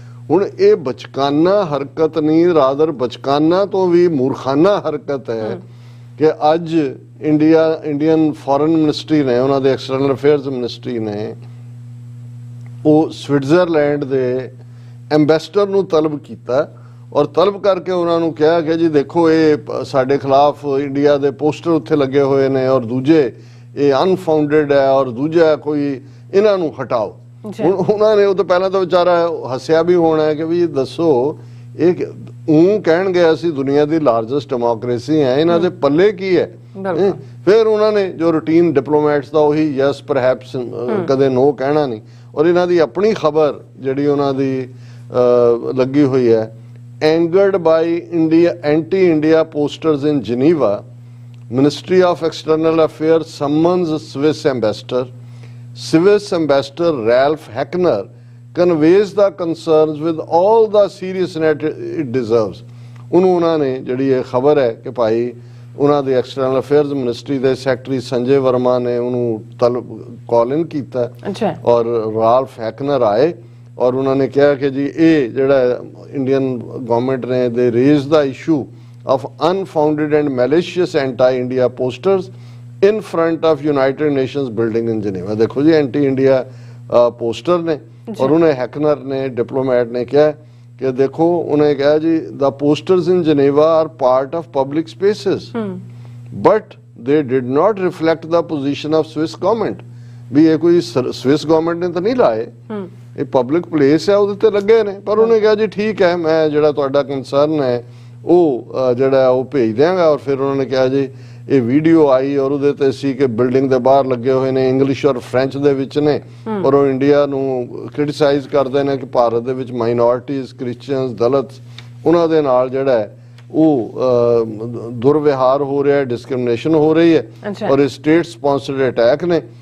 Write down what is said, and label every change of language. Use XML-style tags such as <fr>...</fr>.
<pa>ਹੁਣ ਇਹ ਬਚਕਾਨਾ ਹਰਕਤ ਨਹੀਂ, ਰਾਦਰ ਬਚਕਾਨਾ ਤੋਂ ਵੀ ਮੂਰਖਾਨਾ ਹਰਕਤ ਹੈ ਕਿ ਅੱਜ ਇੰਡੀਅਨ ਫੋਰਨ ਮਿਨਿਸਟਰੀ ਨੇ, ਉਹਨਾਂ ਦੇ ਐਕਸਟਰਨਲ ਅਫੇਅਰਸ ਮਿਨਿਸਟਰੀ ਨੇ, ਉਹ ਸਵਿਟਜ਼ਰਲੈਂਡ ਦੇ ਐਮਬੈਸਡਰ ਨੂੰ ਤਲਬ ਕੀਤਾ ਔਰ ਤਲਬ ਕਰਕੇ ਉਹਨਾਂ ਨੂੰ ਕਿਹਾ ਕਿ ਜੀ ਦੇਖੋ ਇਹ ਸਾਡੇ ਖਿਲਾਫ ਇੰਡੀਆ ਦੇ ਪੋਸਟਰ ਉੱਥੇ ਲੱਗੇ ਹੋਏ ਨੇ ਔਰ ਦੂਜੇ ਇਹ ਅਨਫਾਊਂਡਡ ਹੈ ਔਰ ਦੂਜਾ ਕੋਈ ਇਹਨਾਂ ਨੂੰ ਹਟਾਓ। ਹੁਣ ਉਹਨਾਂ ਨੇ ਉਹ ਤਾਂ ਪਹਿਲਾਂ ਤਾਂ ਵਿਚਾਰਾ ਹੱਸਿਆ ਵੀ ਹੋਣਾ ਹੈ ਕਿ ਵੀ ਦੱਸੋ ਇਹ ਕਹਿਣਗੇ ਅਸੀਂ ਦੁਨੀਆ ਦੀ ਲਾਰਜੈਸਟ ਡੈਮੋਕ੍ਰੇਸੀ ਹੈ, ਇਹਨਾਂ ਦੇ ਪੱਲੇ ਕੀ ਹੈ। ਫਿਰ ਉਹਨਾਂ ਨੇ ਜੋ ਰੂਟੀਨ ਡਿਪਲੋਮੈਟਸ ਦਾ ਉਹੀ</pa> <en>yes perhaps,</en> <pa>ਕਦੇ ਨੋ ਕਹਿਣਾ ਨਹੀਂ। ਔਰ ਇਹਨਾਂ ਦੀ ਆਪਣੀ ਖਬਰ ਜਿਹੜੀ ਉਹਨਾਂ ਦੀ ਲੱਗੀ ਹੋਈ ਹੈ,</pa> <en>angered by anti-India posters in Geneva, Ministry of External Affairs summons Swiss ambassador. Swiss ambassador Ralph Heckner conveys the concerns with all the seriousness it deserves.</en> <pa>ਉਹਨਾਂ ਨੇ ਜਿਹੜੀ ਇਹ ਖਬਰ ਹੈ ਕਿ ਭਾਈ ਉਹਨਾਂ ਦੇ ਐਕਸਟਰਨਲ ਅਫੇਅਰਸ ਮਿਨਿਸਟਰੀ ਦੇ ਸੈਕਟਰੀ ਸੰਜੇ ਵਰਮਾ ਨੇ ਉਹਨੂੰ ਕਾਲ ਇਨ ਕੀਤਾ ਔਰ ਰਾਲਫ ਹੈਕਨਰ ਆਏ ਔਰ ਉਹਨਾਂ ਨੇ ਕਿਹਾ ਕਿ ਜੀ ਇਹ ਜਿਹੜਾ ਇੰਡੀਅਨ ਗਵਰਨਮੈਂਟ ਨੇ ਦੇ raise ਦਾ issue</pa> <en>of unfounded and malicious anti-India posters in front of United Nations building in Geneva.</en> <hi>देखो जी एंटी इंडिया पोस्टर ने और उन्हें हैकनर ने डिप्लोमेट ने क्या कि देखो उन्हें कहा जी</hi> <en>the posters in Geneva are part of public spaces but they did not reflect the position of Swiss government.</en> <hi>भी ये कोई स्विस गवर्नमेंट ने तो नहीं लाए, ये पब्लिक प्लेस है</hi> <pa>ਉਹਦੇ ਤੇ ਲੱਗੇ ਨੇ, ਪਰ ਉਹਨੇ ਕਿਹਾ ਜੀ ਠੀਕ ਹੈ ਮੈਂ ਜਿਹੜਾ ਤੁਹਾਡਾ ਕੰਸਰਨ ਹੈ ਉਹ ਜਿਹੜਾ ਉਹ ਭੇਜ ਦਿਆਂਗਾ। ਔਰ ਫਿਰ ਉਹਨਾਂ ਨੇ ਕਿਹਾ ਜੀ ਇਹ ਵੀਡੀਓ ਆਈ ਔਰ ਉਹਦੇ ਤੇ ਸੀ ਕਿ ਬਿਲਡਿੰਗ ਦੇ ਬਾਹਰ ਲੱਗੇ ਹੋਏ ਨੇ, ਇੰਗਲਿਸ਼ ਔਰ ਫ੍ਰੈਂਚ ਦੇ ਵਿੱਚ ਨੇ ਔਰ ਉਹ ਇੰਡੀਆ ਨੂੰ ਕ੍ਰਿਟਿਸਾਈਜ਼ ਕਰਦੇ ਨੇ ਕਿ ਭਾਰਤ ਦੇ ਵਿੱਚ ਮਾਈਨੋਰਿਟੀਜ਼, ਕ੍ਰਿਸਚੀਅਨਸ, ਦਲਿਤ ਉਹਨਾਂ ਦੇ ਨਾਲ ਜਿਹੜਾ ਹੈ ਉਹ ਦੁਰਵਿਹਾਰ ਹੋ ਰਿਹਾ ਹੈ, ਡਿਸਕ੍ਰਿਮੀਨੇਸ਼ਨ ਹੋ ਰਹੀ ਹੈ ਔਰ ਇਹ ਸਟੇਟ ਸਪਾਂਸਰਡ ਅਟੈਕ ਨੇ।</pa>